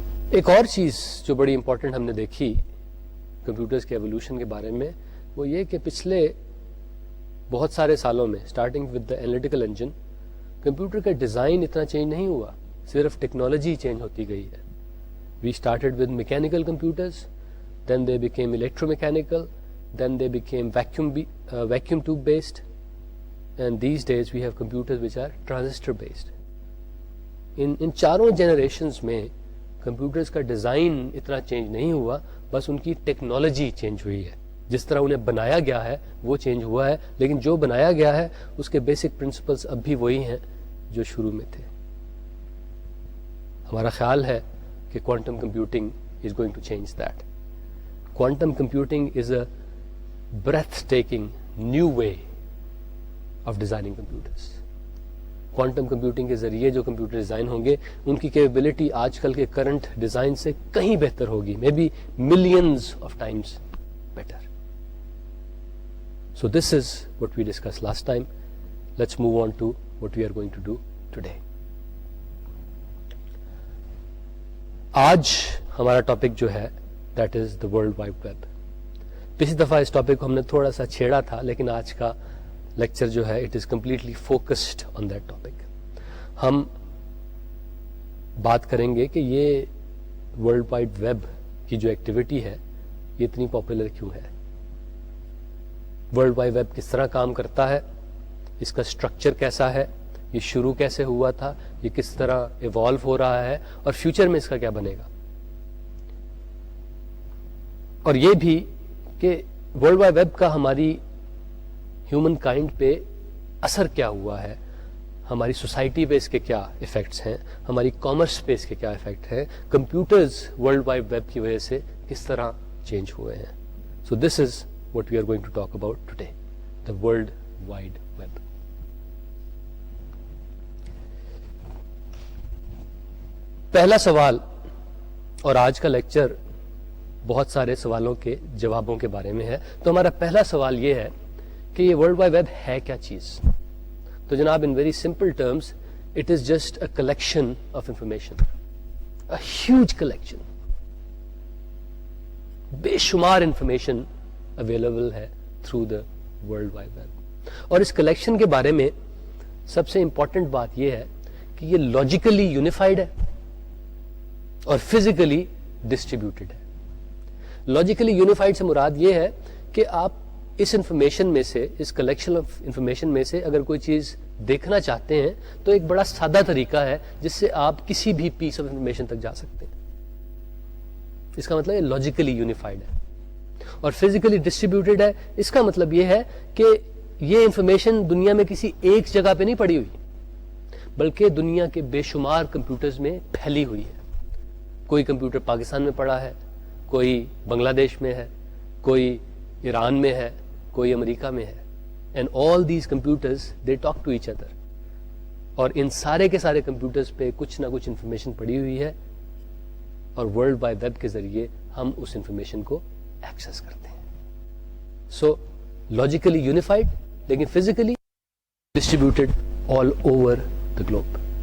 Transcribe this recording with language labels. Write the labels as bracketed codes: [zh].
[ur] ایک اور چیز جو بڑی امپورٹنٹ ہم نے دیکھی کمپیوٹرز کے ایولیوشن کے بارے میں، وہ یہ کہ پچھلے بہت سارے سالوں میں [en] starting with the analytical engine [ur] computer کا ڈیزائن اتنا چینج نہیں ہوا، صرف ٹیکنالوجی چینج ہوتی گئی ہے. [en] We started with mechanical computers, then they became electro mechanical, then they became vacuum tube based, and these days we have computers which are transistor based. [ur] ان چاروں generations میں computers کا design اتنا change نہیں ہوا، بس ان کی ٹیکنالوجی چینج ہوئی ہے. جس طرح انہیں بنایا گیا ہے وہ چینج ہوا ہے، لیکن جو بنایا گیا ہے اس کے بیسک پرنسپلس اب بھی وہی ہیں جو شروع میں تھے. ہمارا خیال ہے کہ [en] Quantum computing is going to change that. Quantum computing is a breathtaking new way of designing computers. [ur] Quantum computing کے ذریعے جو کمپیوٹر ڈیزائن ہوں گے ان کی کیپیبلٹی آج کل کے کرنٹ ڈیزائن سے کہیں بہتر ہوگی، [en] May be millions of times better. So this is what we discussed last time. Let's move on to what we are going to do today. [ur] آج ہمارا ٹاپک جو ہے [en] that is the World Wide Web. [ur] پچھلی دفعہ اس topic کو ہم نے تھوڑا سا چھیڑا تھا، لیکن آج کا لیکچر جو ہے [en] it is completely focused on that topic. [ur] ہم بات کریں گے کہ یہ World Wide Web کی جو ایکٹیویٹی ہے یہ اتنی پاپولر کیوں ہے، ورلڈ وائڈ ویب کس طرح کام کرتا ہے، اس کا اسٹرکچر کیسا ہے، یہ شروع کیسے ہوا تھا، یہ کس طرح ایوالو ہو رہا ہے، اور فیوچر میں اس کا کیا بنے گا. اور یہ بھی کہ ورلڈ وائڈ ویب کا ہماری ہیومن کائنڈ پہ اثر کیا ہوا ہے، ہماری سوسائٹی پہ اس کے کیا ایفیکٹس ہیں، ہماری کامرس پہ اس کے کیا ایفیکٹ ہیں، کمپیوٹرز ورلڈ وائڈ ویب کی وجہ سے کس طرح چینج ہوئے ہیں. [en] So this is what we are going to talk about today, the World Wide Web. [ur] پہلا سوال، اور آج کا لیکچر بہت سارے سوالوں کے جوابوں کے بارے میں ہے، تو ہمارا پہلا سوال یہ ہے کہ یہ ورلڈ وائڈ ویب ہے کیا چیز. تو جناب [en] in very simple terms it is just a collection of information, a huge collection. [ur] بے شمار [en] Information available ہے through the World Wide Web. [ur] اور اس کلیکشن کے بارے میں سب سے امپورٹنٹ بات یہ ہے کہ یہ لاجیکلی یونیفائڈ ہے اور فزیکلی ڈسٹریبیوٹیڈ ہے. لاجیکلی یونیفائڈ سے مراد یہ ہے کہ آپ اس انفارمیشن میں سے، اس کلیکشن آف انفارمیشن میں سے اگر کوئی چیز دیکھنا چاہتے ہیں تو ایک بڑا سادہ طریقہ ہے جس سے آپ کسی بھی پیس آف انفارمیشن تک جا سکتے ہیں. اس کا مطلب یہ لاجیکلی یونیفائڈ ہے. اور فزیکلی ڈسٹریبیوٹیڈ ہے، اس کا مطلب یہ ہے کہ یہ انفارمیشن دنیا میں کسی ایک جگہ پہ نہیں پڑی ہوئی، بلکہ دنیا کے بے شمار کمپیوٹرز میں پھیلی ہوئی ہے. کوئی کمپیوٹر پاکستان میں پڑا ہے، کوئی بنگلہ دیش میں ہے، کوئی ایران میں ہے، کوئی امریکہ میں ہے. [en] And all these computers they talk to each other. [ur] اور ان سارے کے سارے کمپیوٹرز پہ کچھ نہ کچھ انفارمیشن پڑی ہوئی ہے، اور ورلڈ وائڈ ویب کے ذریعے ہم اس انفارمیشن کو ایکسس کرتے ہیں. [en] so logically unified [ur] لیکن [en] Physically distributed all over the globe.